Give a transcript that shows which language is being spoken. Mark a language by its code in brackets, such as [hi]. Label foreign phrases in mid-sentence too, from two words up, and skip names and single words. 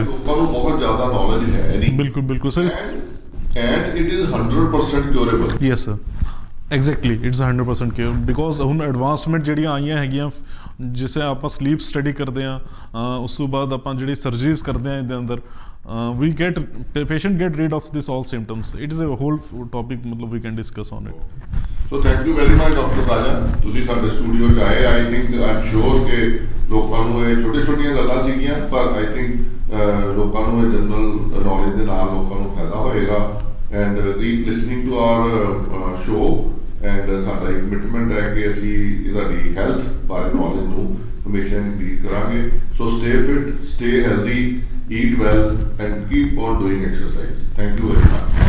[pa] ਲੋਕਾਂ ਨੂੰ ਬਹੁਤ ਜ਼ਿਆਦਾ ਨੌਲੇਜ ਹੈ ਨਹੀਂ। ਬਿਲਕੁਲ ਸਰ। [en] And it is 100% curable. Yes sir, exactly it's 100% cure because [pa] ਹੁਣ ਐਡਵਾਂਸਮੈਂਟ ਜਿਹੜੀਆਂ ਆਈਆਂ ਹੈਗੀਆਂ ਜਿਸੇ ਆਪਾਂ [en] sleep study [pa] ਕਰਦੇ ਹਾਂ ਉਸ ਤੋਂ ਬਾਅਦ ਆਪਾਂ ਜਿਹੜੀ ਸਰਜਰੀਜ਼ ਕਰਦੇ ਹਾਂ ਇਹਦੇ ਅੰਦਰ [en] we get patient get rid of this all symptoms. It is a whole topic ਮਤਲਬ we can discuss on it. So thank you very much Dr. Raja, [pa] ਤੁਸੀਂ ਸਾਡੇ ਸਟੂਡੀਓ 'ਚ ਆਏ। [en] I think I'm sure [pa] ਕਿ ਲੋਕਾਂ ਨੂੰ ਇਹ ਛੋਟੀਆਂ ਗੱਲਾਂ ਸੀਗੀਆਂ ਪਰ [en] I think [pa] ਲੋਕਾਂ ਨੂੰ ਇਹ [en] general knowledge [pa] ਦੇ ਨਾਲ ਲੋਕਾਂ ਨੂੰ ਫਾਇਦਾ ਹੋਏਗਾ [en] and keep listening to our show and [pa] ਸਾਡਾ ਇੱਕ ਕਮਿਟਮੈਂਟ ਹੈ ਕਿ ਅਸੀਂ ਤੁਹਾਡੀ ਹੈਲਥ ਬਾਰੇ ਨੌਲੇਜ ਨੂੰ ਹਮੇਸ਼ਾ ਇਨਕਰੀਜ਼ ਕਰਾਂਗੇ। [en] So stay fit, stay healthy, eat well and keep on doing exercise. Thank you very much.